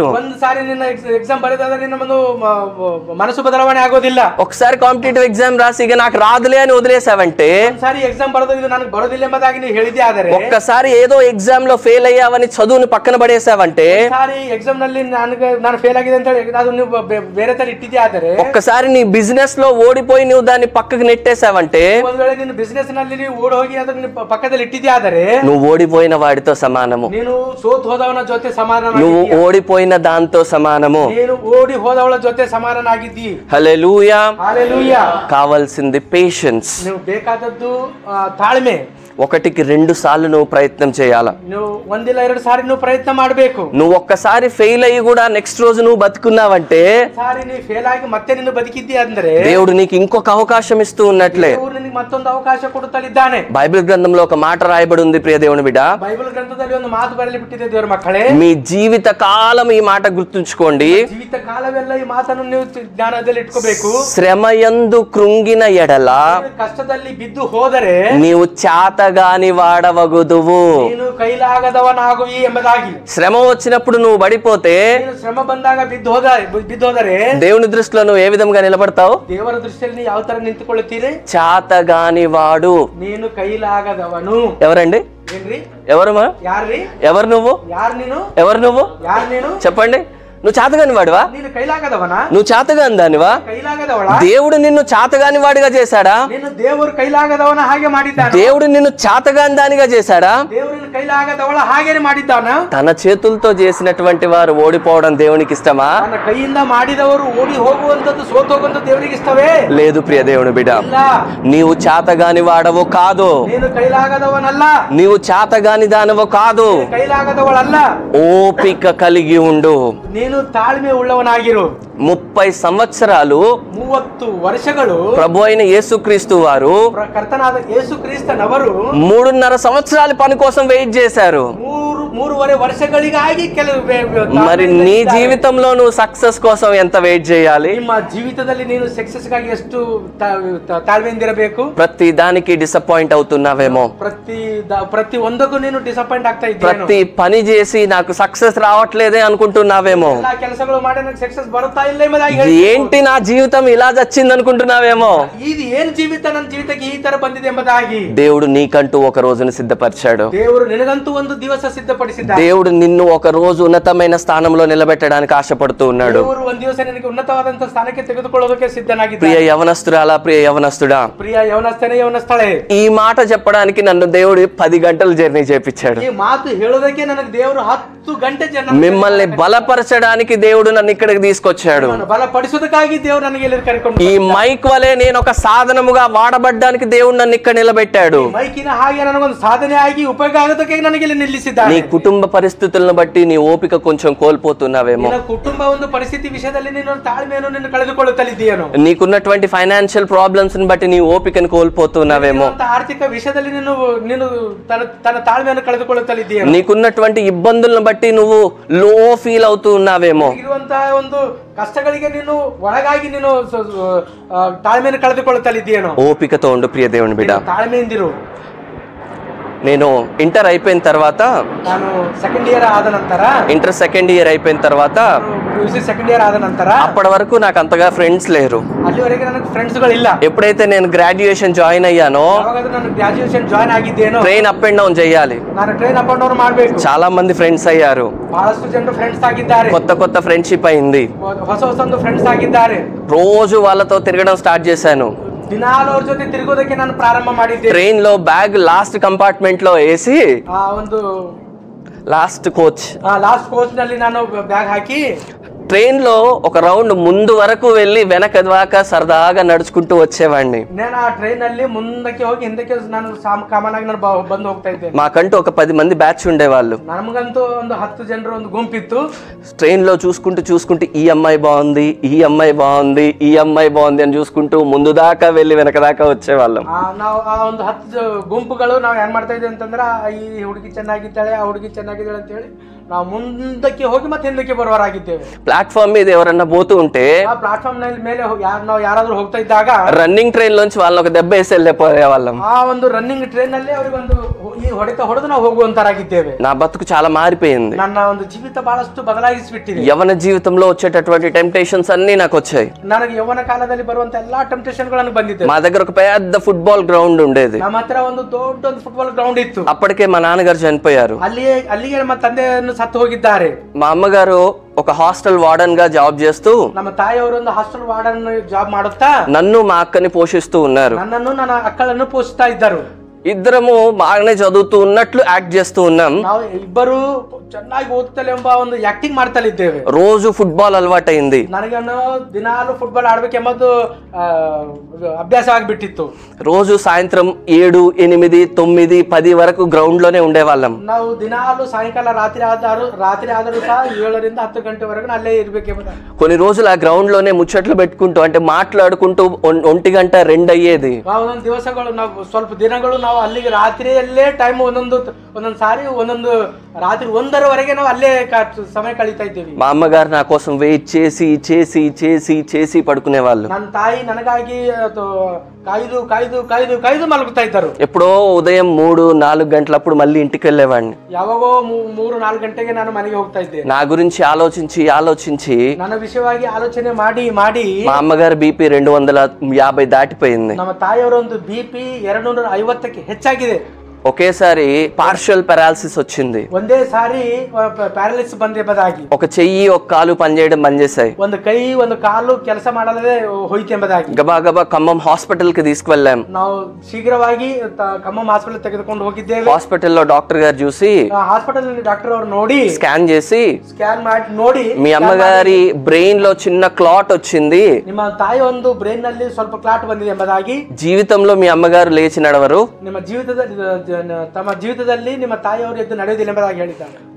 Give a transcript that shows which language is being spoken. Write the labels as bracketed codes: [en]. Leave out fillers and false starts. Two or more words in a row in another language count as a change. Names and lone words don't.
[kn] ಒಂದ್ಸಾರಿ ನಿನ್ನ ಎಕ್ಸಾಮ್ ಬರೆದಾದ್ರೆ ನಿನ್ನ ಒಂದು ಮನಸ್ಸು ಬದಲಾವಣೆ ಆಗೋದಿಲ್ಲ. [te] ఒకసారి కాంపిటేటివ్ ఎగ్జామ్ రాసి ఇక నాకు రాదులే అని వదిలేసావంటే, [kn] ಒಂದ್ಸಾರಿ ಎಕ್ಸಾಮ್ ಬರೆದು ಇದು ನನಗೆ ಬರೋದಿಲ್ಲ ಎಂಬುದಾಗಿ ನೀವು ಹೇಳಿದೆ ಆದರೆ, [te] ఒక్కసారి ఏదో ఎగ్జామ్ లో ఫెయిల్ అయ్యావని చదువుని పక్కన పడేసావంటే, [kn] ಸಾರಿ ಎಕ್ಸಾಮ್ ನಲ್ಲಿ ನಾನು ಫೇಲ್ ಆಗಿದೆ ಅಂತ ಹೇಳಿ ಅದು ನೀವು ಬೇರೆ ತರ ಇಟ್ಟಿದ್ದೆ ಆದರೆ, [te] ఒక్కసారి నీ బిజినెస్ లో ఓడిపోయి నువ్వు దాన్ని పక్కకు నెట్టేసావంటే, [kn] ಒಂದ್ ವೇಳೆ ನಿನ್ನ ಬಿಸಿನೆಸ್ ನಲ್ಲಿ ನೀವು ಓಡಿ ಹೋಗಿ ಅದನ್ನ ಪಕ್ಕದಲ್ಲಿ ಇಟ್ಟಿದ್ದೆ ಆದರೆ, [te] నువ్వు ఓడిపోయిన వాడితో సమానము. [kn] ನೀನು ಸೋತ್ ಹೋದವನ ಜೊತೆ ಸಮಾನ, [te] నువ్వు ఓడిపోయిన దాంతో సమానము. [kn] ನೀನು ಓಡಿ ಹೋದವಳ ಜೊತೆ ಸಮಾನನಾಗಿದ್ದಿ. [te] హల్లెలూయా. హల్లెలూయా. కావాల్సింది పేషెన్స్. [kn] ನೀವು ಬೇಕಾದದ್ದು ತಾಳ್ಮೆ. [te] 1కి 2 సార్లు నువ్వు ప్రయత్నం చేయాల. [kn] ನೀವು 1-2 ಸಾರಿ ನೀವು ಪ್ರಯತ್ನ ಮಾಡಬೇಕು. [te] నువ్వు ఒక్కసారి ఫెయిల్ అయ్యి కూడా నెక్స్ట్ రోజు నువ్వు బతుకున్నావంటే, [kn] ಸಾರಿ ನೀವು ಫೇಲ್ ಆಗಿ ಮತ್ತೆ ನೀನು ಬದುಕಿದ್ದಿ ಅಂದ್ರೆ [te] దేవుడు నీకు ఇంకొక అవకాశం ఇస్తూ ఉన్నట్లే. [kn] ದೇವರು ನಿನಗೆ ಮತ್ತೊಂದು ಅವಕಾಶ ಕೊಡುತ್ತಲಿದ್ದಾನೆ. [te] బైబిల్ గ్రంథంలో ఒక మాట రాయబడి ఉంది ప్రియ దేవుని బిడ్డ. [kn] ಬೈಬಲ್ ಗ್ರಂಥದಲ್ಲಿ ಒಂದು ಮಾತು ಬರೆಯಲಿ ಬಿಟ್ಟಿದೆ ದೇವರ ಮಕ್ಕಳೇ. [te] మీ జీవిత కాలం ఈ మాట గుర్తుంచుకోండి. [kn] ಜೀವಿತ ಕಾಲವೆಲ್ಲ ಈ ಮಾತನ್ನು ನೀವು ಜ್ಞಾನದಲ್ಲಿ ಇಟ್ಕೋಬೇಕು. [te] శ్రమయందు కృంగిన ఎడల [kn] ಕಷ್ಟದಲ್ಲಿ ಬಿದ್ದು ಹೋದರೆ [te] నీవు చాతగాని వాడవగుదువు. [kn] ನೀನು ಕೈಲಾಗದವನಾಗುವಿ ಎಂಬುದಾಗಿ. [te] శ్రమ వచ్చినప్పుడు నువ్వు పడిపోతే, [kn] ನೀನು ಶ್ರಮ ಬಂದಾಗ ಬಿದ್ದೋದರೆ [te] దేవుని దృష్టిలో నువ్వు ఏ విధంగా నిలబడతావు? [kn] ದೇವರ ದೃಷ್ಟಿಯಲ್ಲಿ ಯಾವ ತರ ನಿಂತುಕೊಳ್ಳುತ್ತೀರಿ? [te] చాతగాని వాడు. [kn] ನೀನು ಕೈಲಾಗದವನು. [te] ఎవరండి? [kn] ಏನ್ರಿ? [te] ఎవరమ్మా? [kn] ಯಾರ್ರಿ? [te] ఎవరు నువ్వు? [kn] ಯಾರು ನೀನು? [te] ఎవరు నువ్వు? [kn] ಯಾರು ನೀನು? [te] చెప్పండి. నువ్వు చాతగాని వాడివా? [kn] ನೀನು ಕೈಲಾಗದವನ? [te] నువ్వు చాతగాని దానివా? [kn] ಕೈಲಾಗದವಳ? [te] దేవుడు నిన్ను చాతగాని వాడిగా చేశాడా? [kn] ನೀನು ದೇವರು ಕೈಲಾಗದವನ ಹಾಗೆ ಮಾಡಿದ್ದಾನೆ. [te] దేవుడు నిన్ను చాతగాని దానిగా చేశాడా? [kn] ದೇವರನ್ನು ಕೈಲಾಗದವಳ ಹಾಗೇನೆ ಮಾಡಿದ್ದಾನ. [te] తన చేతులతో చేసినటువంటి వారు ఓడిపోవడం దేవునికి ఇష్టమా? [kn] ತನ್ನ ಕೈಯಿಂದ ಮಾಡಿದವರು ಓಡಿ ಹೋಗುವಂತದ್ದು, ಸೋತು ಹೋಗುವಂತದ್ದು ದೇವರಿಗೆ ಇಷ್ಟವೇ? [te] లేదు ప్రియ దేవుని బిడ్డ. [kn] ಇಲ್ಲ. [te] నీవు చాతగాని వాడవు కాదు. [kn] ನೀನು ಕೈಲಾಗದವನಲ್ಲ. [te] నీవు చాతగాని దానవు కాదు. [kn] ಕೈಲಾಗದವಳಲ್ಲ. [te] ఓపిక కలిగి ఉండు. [kn] ನೀನು ತಾಳ್ಮೆ ಉಳ್ಳವನಾಗಿರು. [te] 30 సంవత్సరాలు [kn] 30 ವರ್ಷಗಳು [te] ప్రభు అయిన యేసుక్రీస్తు వారు [kn] ಕರ್ತನಾದ ಯೇಸು ಕ್ರಿಸ್ತನವರು [te] 3.5 సంవత్సరాల పని కోసం వెయిట్ చేశారు. [kn] 3 3.5 ವರ್ಷಗಳಿಗಾಗಿ [te] మరి నీ జీవితంలో నువ్వు సక్సెస్ కోసం ఎంత వెయిట్ చేయాలి? [kn] ನಿಮ್ಮ ಜೀವಿತದಲ್ಲಿ ನೀನು ಸಕ್ಸಸ್ ಗಾಗಿ ಎಷ್ಟು ತಾಳ್ಮೆಯಿಂದಿರಬೇಕು? [te] ప్రతి దానికి డిసప్పాయింట్ అవుతున్నావేమో, [kn] ప్రతి ಒಂದಕ್ಕೂ ನೀನು ಡಿಸಪಾಯಿಂಟ್ ಆಗ್ತಾ ಇದ್ದೀಯ, [te] ప్రతి పని చేసి నాకు సక్సెస్ రావట్లేదే అనుకుంటున్నావేమో, [kn] ಎಲ್ಲಾ ಕೆಲಸಗಳು ಮಾಡಿ ನನಗೆ ಸಕ್ಸెస్ ಬರುತ್ತಾ ಇಲ್ಲ ಎಂಬುದಾಗಿ [te] ఏంటి నా జీవితం ఇలా చచ్చింది అనుకుంటున్నావేమో. [kn] ఇది ఏನ್ ಜೀವಿತ, ನನ್ನ ಜೀವಿತಕ್ಕೆ ಈ ತರ ಬಂದಿದೆ ಎಂಬುದಾಗಿ [te] దేవుడు నీకంటూ ఒక రోజును సిద్ధపరిచాడు. [kn] ದೇವರು ನಿನಗಂತೂ ಒಂದು ದಿವಸ ಸಿದ್ಧಪಡಿಸಿದ್ದಾನೆ. [te] దేవుడు నిన్ను ఒక రోజు ఉన్నతమైన స్థానంలో నిలబెట్టడానికి ఆశపడుతూ ఉన్నాడు. [kn] ದೇವರು ಒಂದು ದಿವಸ ನಿನಗೆ ಉನ್ನತವಾದಂತ ಸ್ಥಾನಕ್ಕೆ ತೆಗೆದುಕೊಳ್ಳೋದಕ್ಕೆ ಸಿದ್ಧನಾಗಿದ್ದಾನೆ. [te] ప్రియ యవనస్తురాలా, ప్రియ యవనస్తుడా, [kn] ಪ್ರಿಯ ಯೌವನಸ್ಥನೇ ಯೌವನಸ್ಥಳೇ, [te] ఈ మాట చెప్పడానికి నన్ను దేవుడు 10 గంటలు జర్నీ చేపించాడు. [kn] ಈ ಮಾತು ಹೇಳೋದಕ್ಕೆ ನನಗೆ ದೇವರು 10 ಗಂಟೆ [te] మిమ్మల్ని బలపరచడానికి దేవుడు నన్ను ఇక్కడికి తీసుకొచ్చాడు. [kn] బలపడిసೋದಕ್ಕಾಗಿ ದೇವರು ನನಗೆ ಇಲ್ಲಿ ಕರೆಕೊಂಡು [te] ఈ మైక్ వలె నేను ఒక సాధనముగా వాడబడ్డానికి దేవుడు నన్ను ఇక్కడ నిలబెట్టాడు. [kn] ಮೈಕಿನ ಹಾಗೆ ನನಗೊಂದು ಸಾಧನೆ ಆಗಿ ಉಪಯೋಗ ಆಗೋದಕ್ಕೆ ನನಗೆ ಇಲ್ಲಿ ನಿಲ್ಲಿಸಿದ್ದಾನೆ. [te] నీ కుటుంబ పరిస్థితులను బట్టి నీ ఓపిక కొంచెం కోల్పోతున్నావేమో, [kn] ನಿನ್ನ ಕುಟುಂಬ ಒಂದು ಪರಿಸ್ಥಿತಿ ವಿಷಯದಲ್ಲಿ ನೀನು ತಾಳ್ಮೆಯನ್ನು ನೀನು ಕಳೆದುಕೊಳ್ಳುತ್ತಲಿದ್ದೀಯೇನೋ, [te] నీకున్నటువంటి [en] financial problems [te] ని బట్టి నీ ఓపికను కోల్పోతున్నావేమో, [kn] ಆರ್ಥಿಕ ವಿಷಯದಲ್ಲಿ ನೀನು ತನ್ನ ತಾಳ್ಮೆಯನ್ನು ಕಳೆದುಕೊಳ್ಳುತ್ತಲಿದ್ದೀಯೇನೋ, [te] నీకున్నటువంటి ఇబ్బందులను బట్టి నువ్వు [en] low feel [te] అవుతూ ఉన్నావేమో, [kn] ಇರುವಂತಹ ಒಂದು కష్టಗಳಿಗೆ ನೀನು ಒಳಗಾಗಿ ನೀನು ತಾಳ್ಮೆಯನ್ನು ಕಳೆದುಕೊಳ್ಳುತ್ತಲಿದ್ದೀಯೇನೋ. [te] ఓపికతో ఉండు ప్రియ దేవుని బిడ్డ. [kn] ತಾಳ್ಮೆಯಿಂದಿರು. [te] నేను ఇంటర్ అయిపోయిన తర్వాత, [kn] ನಾನು [en] second year [kn] ಆದ ನಂತರ, [en] inter second year [te] అయిపోయిన తర్వాత [en] second year [kn] ಆದ ನಂತರ [te] అప్పటి వరకు నాకు అంతగా ఫ్రెండ్స్ లేరు. [kn] ಅಲ್ಲಿವರೆಗೆ ನನಗೆ ಫ್ರೆಂಡ್ಸ್ ಗಳಿಲ್ಲ. [te] ఎప్పుడైతే నేను [en] graduation join [te] అయ్యానో, [kn] ನಾನು [en] graduation join [kn] ಆಗಿದ್ದೇನೋ, [te] ట్రైన్ [en] up and down [te] చేయాలి, [kn] ನಾನು ಟ್ರೈನ್ [en] up and down [kn] ಮಾಡಬೇಕು. [te] చాలా మంది ఫ్రెండ్స్ అయ్యారు, [kn] ಬಹಳಷ್ಟು ಜನರು ಫ್ರೆಂಡ್ಸ್ ಆಗಿದ್ದಾರೆ, [te] కొత్త కొత్త ఫ్రెండ్షిప్ అయింది. [kn] ಹೊಸ ಹೊಸೊಂದು ಫ್ರೆಂಡ್ಸ್ ಆಗಿದ್ದಾರೆ. [te] రోజు వాళ్ళతో తిరగడం స్టార్ట్ చేశాను. [kn] ದಿನಾಲು ಅವ್ರ ಜೊತೆ ತಿರುಗೋದಕ್ಕೆ ನಾನು ಪ್ರಾರಂಭ ಮಾಡಿದ್ದೆ. [te] ట్రైన్ లో [en] bag last compartment [te] లో వేసి, [kn] ಒಂದು [en] last coach last coach [kn] ನಲ್ಲಿ ನಾನು ಬ್ಯಾಗ್ ಹಾಕಿ [te] ట్రైన్ లో ఒక రౌండ్ ముందు వరకు వెళ్ళి వెనక దాకా సరదాగా నడుచుకుంటూ వచ్చేవాడిని. నేను ఆ ట్రైన్ [kn] ನಲ್ಲಿ ಮುಂದಕ್ಕೆ ಹೋಗಿ ಹಿಂದಕ್ಕೆ ನಾನು ಕಾಮನ್ ಆಗಿ ನಾನು ಬಂದು ಹೋಗ್ತಾ ಇದ್ದೆ. [te] మాకంటూ ఒక 10 మంది బ్యాచ్ ఉండేవాళ్ళు. [kn] ನಮಗಂತೂ ಒಂದು 10 ಜನರ ಒಂದು ಗುಂಪಿತ್ತು. [te] ట్రైన్ లో చూసుకుంటూ ఈ అమ్మాయి బాగుంది, ఈ అమ్మాయి బాగుంది, ఈ అమ్మాయి బాగుంది అని చూసుకుంటూ ముందు దాకా వెళ్ళి వెనక దాకా వచ్చేవాళ్ళం. [kn] ನಾವು ಆ ಒಂದು 10 ಗುಂಪುಗಳು ನಾವು ಏನ್ ಮಾಡ್ತಾ ಇದ್ವಿ ಅಂತಂದ್ರೆ, ಈ ಹುಡುಗಿ ಚೆನ್ನಾಗಿದ್ದಾಳೆ, ಆ ಹುಡುಗಿ ಚೆನ್ನಾಗಿದ್ದಾಳೆ ಅಂತ ಹೇಳಿ ನಾವು ಮುಂದಕ್ಕೆ ಹೋಗಿ ಮತ್ತೆ ಹಿಂದಕ್ಕೆ ಬರುವವರಾಗಿದ್ದೇವೆ. [te] ప్లాట్ఫామ్ మీద ఎవరన్నా పోతూ ఉంటే, [kn] ಆ ಪ್ಲಾಟ್ಫಾರ್ಮ್ ಮೇಲೆ ನಾವು ಯಾರಾದ್ರೂ ಹೋಗ್ತಾ ಇದ್ದಾಗ [en] running train [te] లోంచి వాళ్ళని ఒక దెబ్బ వేసి వెళ్ళిపోయేవాళ్ళం. [kn] ಆ ಒಂದು [en] running train [kn] ನಲ್ಲಿ ಅವರಿಗೊಂದು ಈ ಹೊಡೆದು ನಾವು ಹೋಗುವಂತರಾಗಿದ್ದೇವೆ. [te] నా బతుకు చాలా మారిపోయింది. [kn] ನನ್ನ ಒಂದು ಜೀವಿತ ಬಹಳಷ್ಟು ಬದಲಾಯಿಸಿಬಿಟ್ಟಿದೆ. [te] యవన జీవితంలో వచ్చేటటువంటి టెంప్టేషన్స్ అన్ని నాకు వచ్చాయి. [kn] ನನಗೆ ಯೌವನ ಕಾಲದಲ್ಲಿ ಬರುವಂತ ಎಲ್ಲಾ ಟೆಂಪ್ಟೇಷನ್ ಗಳು ಬಂದಿದೆ. [te] మా దగ్గర ఒక పెద్ద [en] football ground [te] ఉండేది. [kn] ನಮ್ಮ ಹತ್ರ ಒಂದು ದೊಡ್ಡ ಒಂದು [en] football ground [kn] ಇತ್ತು. [te] అప్పటికే మా నాన్నగారు చనిపోయారు. [kn] ಅಲ್ಲಿಗೆ ನಮ್ಮ ತಂದೆಯನ್ನು ಸತ್ತು ಹೋಗಿದ್ದಾರೆ. [te] మా అమ్మగారు ఒక [en] hostel warden [te] గా జాబ్ చేస్తూ, [kn] ನಮ್ಮ ತಾಯಿಯವರು ಒಂದು [en] hostel warden job [kn] ಮಾಡುತ್ತಾ [te] నన్ను మా అక్కని పోషిస్తూ ఉన్నారు. [kn] ನನ್ನನ್ನು ನನ್ನ ಅಕ್ಕಳನ್ನು ಪೋಷಿಸ್ತಾ ಇದ್ದರು. [te] ఇద్దరము బాగానే చదువుతూ ఉన్నట్లు యాక్ట్ చేస్తూ ఉన్నాం. [kn] ನಾವು ಇಬ್ಬರು ಚೆನ್ನಾಗಿ ಓದ್ತಲೆ ಎಂಬ ಒಂದು ಆಕ್ಟಿಂಗ್ ಮಾಡ್ತಲಿದ್ದೇವೆ. [te] రోజు ఫుట్బాల్ అలవాటైంది. [kn] ನನಗನ್ನು ದಿನಾಲು ಫುಟ್ಬಾಲ್ ಆಡ್ಬೇಕೆಂಬುದು ಅಭ್ಯಾಸ ಆಗ್ಬಿಟ್ಟಿತ್ತು. [te] రోజు సాయంత్రం 7, 8, 9, 10 వరకు గ్రౌండ్ లోనే ఉండేవాళ్ళం. [kn] ನಾವು ದಿನಾಲು ಸಾಯಂಕಾಲ ರಾತ್ರಿ ಆದರೂ ಸಹ 7 ರಿಂದ 10 ಗಂಟೆವರೆಗೂ ಅಲ್ಲೇ ಇರ್ಬೇಕೆಂಬುದು. [te] కొన్ని రోజులు ఆ గ్రౌండ్ లోనే ముచ్చట్లు పెట్టుకుంటూ, అంటే మాట్లాడుకుంటూ 1 గంట 2 అయ్యేది. [kn] ಒಂದೊಂದು ದಿವಸಗಳು ನಾವು ಸ್ವಲ್ಪ ದಿನಗಳು ನಾವು ಅಲ್ಲಿಗೆ ರಾತ್ರಿಯಲ್ಲೇ ಟೈಮ್ ಒಂದೊಂದು ಸಾರಿ ಒಂದೊಂದು ರಾತ್ರಿ 1:00ವರೆಗೆ ನಾವು ಅಲ್ಲೇ ಸಮಯ ಕಳೀತಾ ಇದ್ದೇವೆ. [te] మా అమ్మగారు నా కోసం వెయిట్ చేసి చేసి చేసి చేసి పడుకునేవాళ్ళు. [kn] ನನ್ನ ತಾಯಿ ನನಗಾಗಿ ಕಾಯ್ದು ಕಾಯ್ದು ಕಾಯ್ದು ಕಾಯ್ದು ಮಲಗುತ್ತಾ ಇದ್ದರು. [te] ఎప్పుడో ఉదయం 3-4 గంటలప్పుడు మళ్ళీ ఇంటికి వెళ్ళేవాడిని. [kn] ಯಾವಾಗೋ 3-4 ಗಂಟೆಗೆ ನಾನು ಮನೆಗೆ ಹೋಗ್ತಾ ಇದ್ದೆ. [te] నా గురించి ఆలోచించి [kn] ನನ್ನ ವಿಷಯವಾಗಿ ಆಲೋಚನೆ ಮಾಡಿ [te] మా అమ్మగారు BP 250 దాటిపోయింది. [kn] ನಮ್ಮ ತಾಯಿಯವರ ಒಂದು BP 250ಕ್ಕೆ ಹೆಚ್ಚಾಗಿದೆ. [te] ఒకేసారి [en] partial paralysis [te] వచ్చింది. [kn] ಒಂದೇ ಸಾರಿ ಪ್ಯಾರಲಿಸ್ ಬಂದೆಂಬುದಾಗಿ, [te] ఒక చెయ్యి ఒక కాలు పనిచేయడం బంద్ చేశాయి. [kn] ಒಂದು ಕೈ ಒಂದು ಕಾಲು ಕೆಲಸ ಮಾಡಲೇ ಹೋಯ್ತೆಂಬುದಾಗಿ [te] గబా ఖమ్మం హాస్పిటల్ కి తీసుకువెళ్ళాం. [kn] ನಾವು ಶೀಘ್ರವಾಗಿ ಖಮ್ಮಂ ಹಾಸ್ಪಿಟಲ್ ತೆಗೆದುಕೊಂಡು ಹೋಗಿದ್ದೇವೆ. [te] హాస్పిటల్లో డాక్టర్ గారు చూసి, [en] hospital doctor [kn] ಅವರು ನೋಡಿ [te] స్కాన్ చేసి, [kn] ಸ್ಕ್ಯಾನ್ ಮಾಡಿ ನೋಡಿ, [te] మీ అమ్మగారి బ్రెయిన్ లో చిన్న క్లాట్ వచ్చింది, [kn] ನಿಮ್ಮ ತಾಯಿ ಒಂದು ಬ್ರೈನ್ ನಲ್ಲಿ ಸ್ವಲ್ಪ ಕ್ಲಾಟ್ ಬಂದಿದೆ ಎಂಬುದಾಗಿ, [te] జీవితంలో మీ అమ్మగారు లేచి నడవరు, [kn] ನಿಮ್ಮ ಜೀವಿತದಲ್ಲಿ ತಮ್ಮ ಜೀವಿತದಲ್ಲಿ ನಿಮ್ಮ ತಾಯಿಯವರು ಎದ್ದು ನಡೆಯುವುದಿಲ್ಲ ಎಂಬುದಾಗಿ ಹೇಳಿದ್ದಾರೆ.